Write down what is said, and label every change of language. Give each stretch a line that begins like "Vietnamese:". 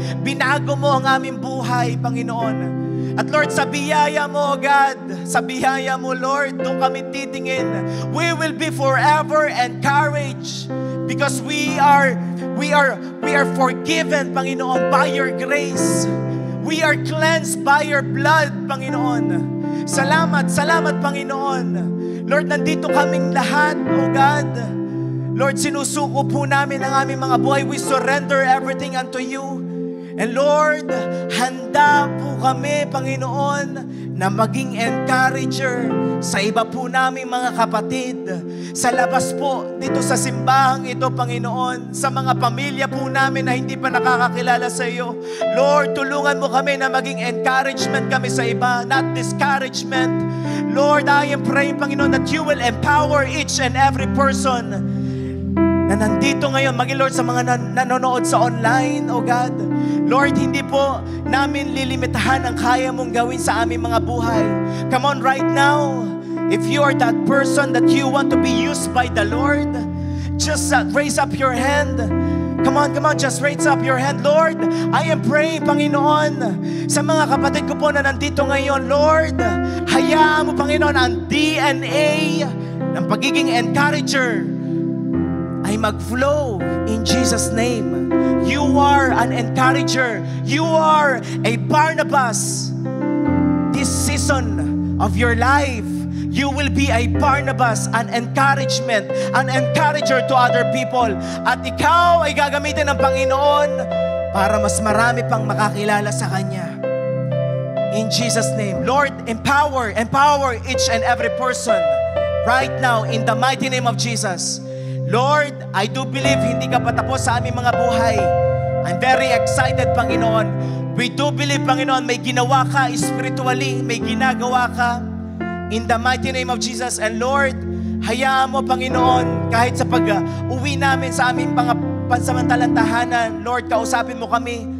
Filipino: Binago mo ang aming buhay, Panginoon. At Lord, sa biyaya mo, God, sa biyaya mo, Lord, doon kami titingin.
English: We will be forever encouraged because we are forgiven,
Filipino: Panginoon,
English: by your grace. We are cleansed by your blood, Panginoon.
Filipino: Salamat, Panginoon. Lord, nandito kaming lahat, O God. Lord, sinusuko po namin ang aming mga buhay.
English: We surrender everything unto you.
Filipino: And Lord, handa po kami, Panginoon, na maging encourager sa iba po naming mga kapatid. Sa labas po, dito sa simbahang ito, Panginoon, sa mga pamilya po namin na hindi pa nakakakilala sa iyo. Lord, tulungan mo kami na maging encouragement kami sa iba,
English: not discouragement. Lord, I am praying, Panginoon, that you will empower each and every person
Filipino: na nandito ngayon, maging Lord, sa mga nanonood sa online,
English: O God.
Filipino: Lord, hindi po namin lilimitahan ang kaya mong gawin sa aming mga buhay.
English: Come on, right now, if you are that person that you want to be used by the Lord, just raise up your hand. Come on, just raise up your hand.
Filipino: Lord,
English: I am praying,
Filipino: Panginoon, sa mga kapatid ko po na nandito ngayon, Lord, hayaan mo, Panginoon, ang DNA ng pagiging encourager ay mag-flow
English: in Jesus' name. You are an encourager. You are a Barnabas. This season of your life, you will be a Barnabas, an encouragement, an encourager to other people.
Filipino: At ikaw ay gagamitin ng Panginoon para mas marami pang makakilala sa Kanya.
English: In Jesus' name. Lord, empower each and every person right now in the mighty name of Jesus.
Filipino: Lord,
English: I do believe
Filipino: hindi ka patapos sa aming mga buhay.
English: I'm very excited, Panginoon. We do believe, Panginoon,
Filipino: may ginawa ka
English: spiritually,
Filipino: may ginagawa ka
English: in the mighty name of Jesus.
Filipino: And Lord, hayaan mo, Panginoon, kahit sa pag-uwi namin sa aming mga pansamantalang tahanan, Lord, kausapin mo kami.